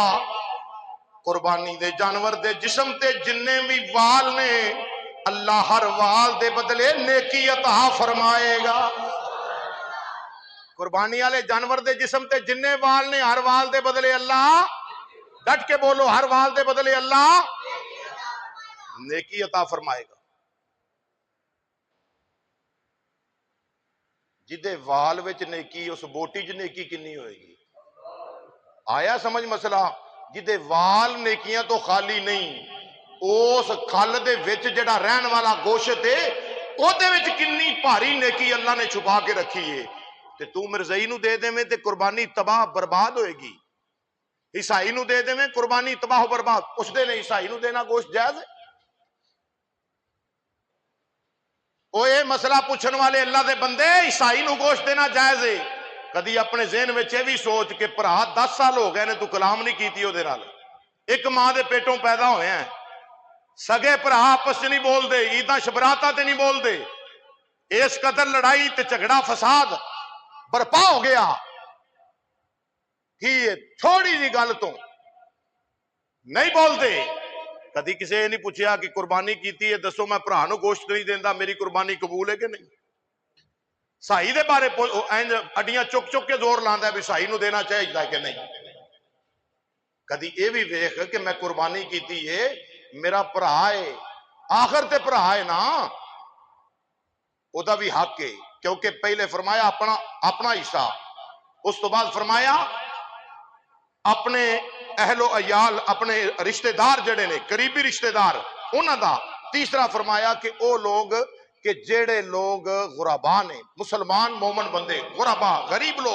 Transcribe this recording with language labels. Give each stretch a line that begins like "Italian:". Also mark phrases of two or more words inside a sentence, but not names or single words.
Punjabi: قربانی دے جانور دے جسم تے جننے بھی وال نے اللہ ہر وال دے بدلے نیکی عطا فرمائے گا۔ قربانی والے جانور دے جسم تے جننے وال نے ہر وال دے بدلے اللہ، ڈٹ کے بولو، ہر وال دے بدلے اللہ نیکی عطا فرمائے گا۔ جدے وال وچ نیکی اس بوٹی چ نیکی کنی ہوئے گی؟ آیا سمجھ مسئلہ؟ جدے وال نیکیاں تو خالی نہیں، اس کھل دے وچ جڑا رہن والا گوشت ہے او دے وچ کنی بھاری نیکی اللہ نے چھپا کے رکھی ہے، تے تو مرزائی نو دے دے میں تے قربانی تباہ برباد ہوئے گی، عیسائی نو دے دے میں قربانی تباہ برباد۔ اس دے نے عیسائی نو دینا گوشت جائز ہے؟ او اے مسئلہ پوچھن والے اللہ دے بندے عیسائی نو گوشت دینا جائز ہے؟ کدی اپنے ذہن میں بھی سوچ کہ پرا 10 سال ہو گئے نے تو کلام نہیں کیتی او دے نال، ایک ماں دے پیٹوں پیدا ہوئے ہیں، سگے پرا آپس نہیں بول دے، عیداں شبراتاں تے نہیں بول دے، اس قدر لڑائی تے جھگڑا فساد برپا ہو گیا کہ تھوڑی جی گل تو نہیں بول دے۔ کدی کسی نے نہیں پوچھا کہ قربانی کیتی ہے دسو میں پرا نو گوشت نہیں دیندا میری قربانی قبول ہے کہ نہیں؟ سائی دے بارے اڈیاں چک چک کے زور لاندا ہے بھی سائی نو دینا چاہیے کہ نہیں؟ کدی اے بھی ویکھ کہ میں قربانی کیتی ہے میرا بھرا ہے، آخر تے بھرا ہے نا، او دا بھی حق ہے، کیونکہ پہلے فرمایا اپنا حصہ، اس تو بعد فرمایا اپنے اہل و عیال اپنے رشتہ دار جڑے نے قریبی رشتہ دار انہاں دا، تیسرا فرمایا کہ او لوگ کہ جڑے لوگ غربا نے، مسلمان مومن بندے غربا غریب لوگ۔